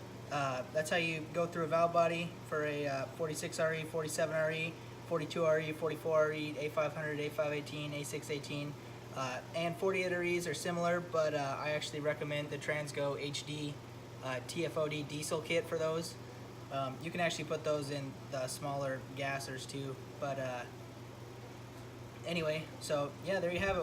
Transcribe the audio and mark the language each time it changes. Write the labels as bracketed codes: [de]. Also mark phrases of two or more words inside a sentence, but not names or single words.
[en] That's how you go through a valve body for a 46RE, 47RE, 42RE, 44RE, A500, A518, A618, and 48REs are similar, but I actually recommend the Transgo HD TFOD diesel kit for those. You can actually put those in the smaller gassers too, but anyway, so yeah, there you have it.